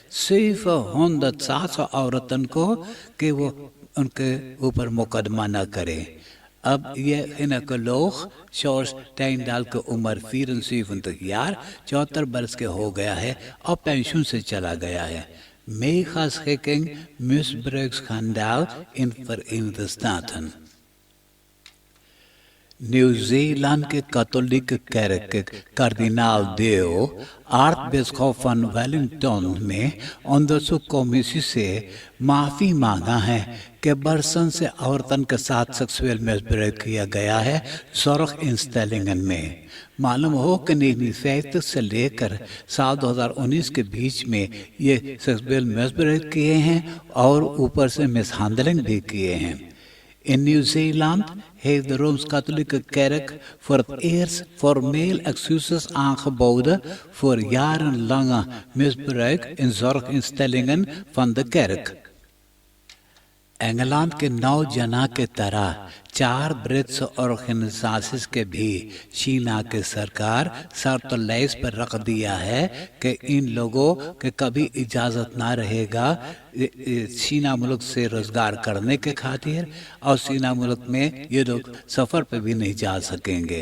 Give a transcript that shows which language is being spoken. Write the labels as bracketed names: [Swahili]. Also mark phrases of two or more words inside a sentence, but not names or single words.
[Caribbean Hindustani] 700 औरतन को कि वो उनके ऊपर मुकदमा न करें। अब ये gynaecoloog जॉर्ज टाइंडाल की उम्र 74 jaar 74 बरस के हो गया है और पेंशन से चला गया है। [Dutch] Megaschikking misbruiksschandaal in Verenigde Staten. [Caribbean Hindustani] Nieuw-Zeeland के कैथोलिक कार्डिनाल देओ आर्चबिशप van वेलिंगटन ने onderzoekcommissie से माफ़ी मांगा है कि बरसन से औरतन के साथ सेक्सुअल मिसब्रेक किया गया है zorginstellingen में। मालूम हो कि 1950 से लेकर साल 2019 के बीच में ये सेक्सुअल मिसब्रेक किए हैं और ऊपर से मिसहैंडलिंग भी किए हैं। [Dutch] In New Zealand heeft de Rooms-Katholieke Kerk voor het eerst formeel excuses aangeboden voor jarenlange misbruik in zorginstellingen van de kerk. [Caribbean Hindustani] इंग्लैंड के 9 जना के तरह 4 ब्रिट्स ऑर्गेनाइजेशंस के भी चीना के सरकार शर्त लैस पर रख दिया है कि इन लोगों के कभी इजाज़त ना रहेगा चीना मुल्क से रोज़गार करने के खातिर और चीना मुल्क में ये लोग सफ़र पे भी नहीं जा सकेंगे।